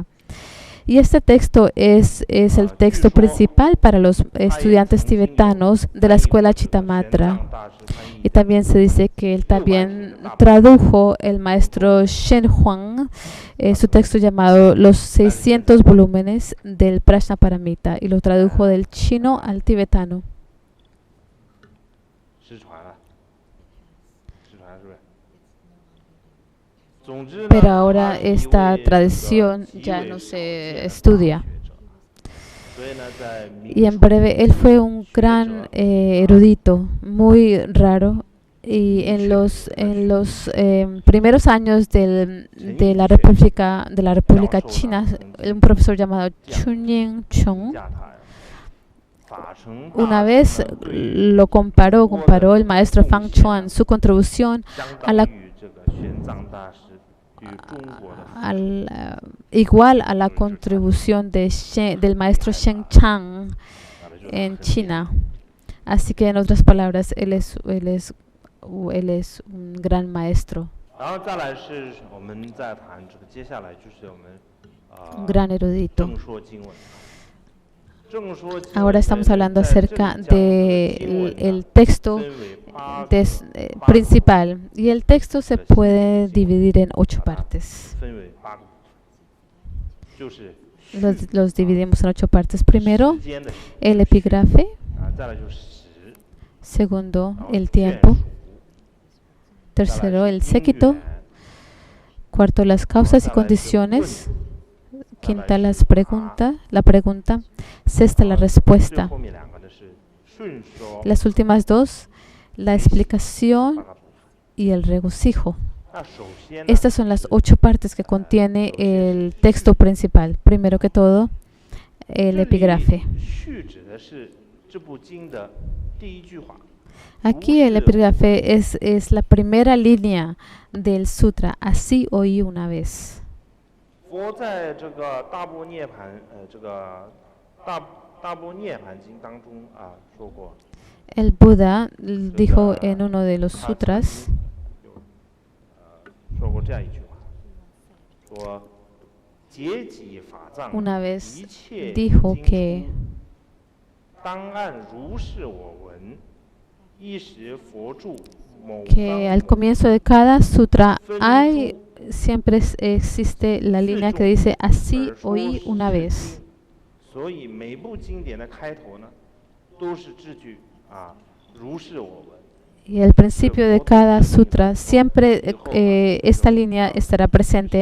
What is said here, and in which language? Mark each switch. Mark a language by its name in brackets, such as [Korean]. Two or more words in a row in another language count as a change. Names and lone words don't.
[Spanish] Y este texto es el texto principal para los estudiantes tibetanos de la escuela Chittamatra. Y también se dice que él también tradujo el maestro Shen Huang, su texto llamado Los 600 volúmenes del Prajna Paramita, y lo tradujo del chino al tibetano. [Chinese] 失传了，失传是不是？总之呢， [Spanish] Pero ahora [Chinese] 他是一 [Spanish] esta [Chinese] 位这个 [Spanish] tradición [Chinese] 极 [Spanish] ya [Chinese] 为 [Spanish] no [Chinese] 少 [Spanish] se [Chinese] 见的 [Spanish] estudia. [Chinese] 大学者所以呢，在明 [Spanish] Y en [Chinese] 朝 [Spanish] breve, él fue un gran erudito, muy raro. Y en los primeros años de la República China, un profesor llamado Chunying Chong [Chinese] 架他呀，法成 [Spanish] una [Chinese] 大 [Spanish] vez [Chinese] 师呢对 [Spanish] lo comparó el maestro Fang Chuan, su contribución [Chinese] 相 [Spanish] a la [Chinese] 当于这个玄奘大师 [Spanish] igual a la contribución del maestro Shen Chang en China. Así que en otras palabras, él es un gran maestro, [Chinese] 然后再来是我们再谈这个，接下来就是我们 [Spanish] un gran erudito. [Chinese] 正说经文。正说经文 [Spanish] Ahora estamos hablando [Chinese] 在这里 [Spanish] acerca [Chinese] 讲的经 [Spanish] del [Chinese] 文呢 [Spanish] el texto [Chinese] 分为八 [Spanish] principal. Y el texto se puede dividir en 8 partes. [Chinese] 分为8个部分，就是 [Spanish] Los dividimos en 8 partes. Primero, [Chinese] 时间的时 [Spanish] el epígrafe. [Chinese] 啊，再来就是时， [Spanish] Segundo, [Chinese] 然后 [Spanish] el [Chinese] 眷 [Spanish] tiempo. [Chinese] 属，再来 [Spanish] Tercero, [Chinese] 是 [Spanish] el [Chinese] 因 [Spanish] séquito. [Chinese] 缘， [Spanish] Cuarto, las causas y [Chinese] 再来是问 [Spanish] condiciones. [Chinese] 题， [Spanish] Quinta, la pregunta. Sexta, la [Chinese] 最 [Spanish] respuesta. [Chinese] 后面2个呢是顺说 [Spanish] Las últimas 2, la 8 explicación [Chinese] 个部分。 [Spanish] y el regocijo. [Chinese] 那首先呢， [Spanish] Estas son las 8 partes que contiene el texto principal. Primero que todo, el [Chinese] 这里 [Spanish] epígrafe. [Chinese] 序指的是这部经的第一句话。 [Spanish] Aquí el epígrafe es la primera línea del sutra. Así oí una vez. [Chinese] 佛在这个大般涅盘这个大般涅盘经当中啊说过， [Spanish] El Buda dijo en uno de los sutras, [Chinese] 说过这样一句话，说结己法藏， [Spanish] una vez [Chinese] 一切 [Spanish] dijo [Chinese] 经 [Spanish] que [Chinese] 书当按如是我闻，一时佛住某 [Spanish] que al [Chinese] 方 [Spanish] comienzo de cada sutra siempre existe la línea que dice así [Chinese] 耳说 [Spanish] oí [Chinese] 是 [Spanish] una [Chinese] 经 [Spanish] vez. [Chinese] 所以每部经典的开头呢，都是这句啊，如是我闻。 [Spanish] Y al principio de cada sutra siempre esta línea estará presente.